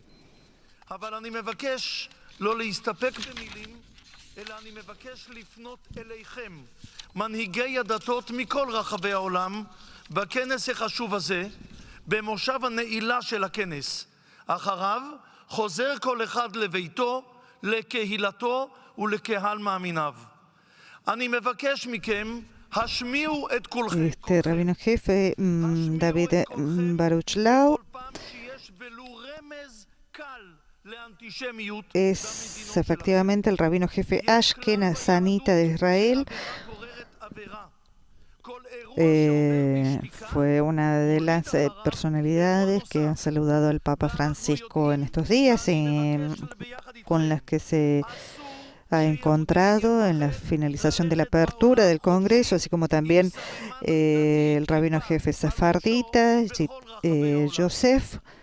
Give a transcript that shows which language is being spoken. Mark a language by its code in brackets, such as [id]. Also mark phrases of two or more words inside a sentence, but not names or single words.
[he] אבל אני מבקש לא להסתפק במילים, אלא אני מבקש לפנות אליכם, מנהיגי הדתות מכל רחבי העולם, בכנס החשוב הזה, במושב הנעילה של הכנס. אחריו חוזר כל אחד לביתו, לקהילתו ולקהל מאמיניו. אני מבקש מכם, השמיעו את כולכם. [es] Este rabino jefe, David Baruch Lau, es efectivamente el rabino jefe ashkenazanita de Israel. Fue una de las personalidades que han saludado al Papa Francisco en estos días y con las que se ha encontrado en la finalización de la apertura del Congreso, así como también el rabino jefe sefardita, Yosef,